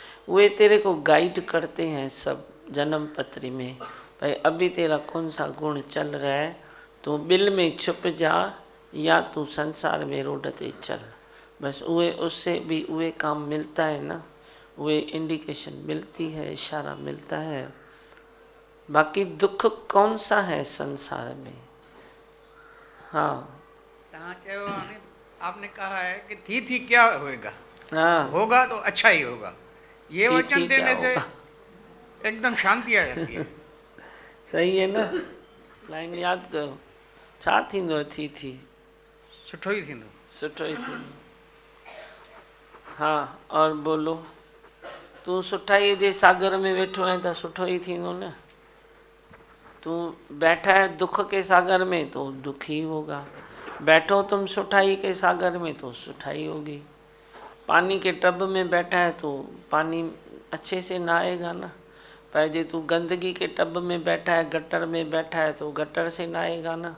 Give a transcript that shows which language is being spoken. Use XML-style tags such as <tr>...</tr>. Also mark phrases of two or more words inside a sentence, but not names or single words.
<hi>वे तेरे को गाइड करते हैं सब जन्म पत्री में, भाई अभी तेरा कौन सा गुण चल रहा है, तू बिल में छुप जा या तू संसार में रोड ते चल। बस उहे उससे भी उहे काम मिलता है ना, उहे इंडिकेशन मिलती है, इशारा मिलता है। बाकी दुख कौन सा है संसार में। हाँ</hi> <sd>तहाँ चयो हाणे</sd> <hi>आपने कहा है कि थी क्या होएगा, हाँ, होगा तो अच्छा ही होगा। ये थी वचन क्या देने से होगा। एकदम शांति आ जाती है। सही है ना,</hi> <sd>लाइन याद कयो, छा थींदो थी सुठो ही थींदो। सुठो ही थींदो।</sd> <hi>हाँ और बोलो,</hi> <sd>तू सुठाई जे सागर में वेठो है तो सुठो ही थींदो न।</sd> <hi>तू बैठा है दुख के सागर में तो दुखी होगा, बैठो तुम सुठाई के सागर में तो सुठाई होगी। पानी के टब में बैठा है तो पानी अच्छे से नहाएगा ना, पर जे तू गंदगी के टब में बैठा है, गटर में बैठा है तो गटर से नहाएगा ना।</hi>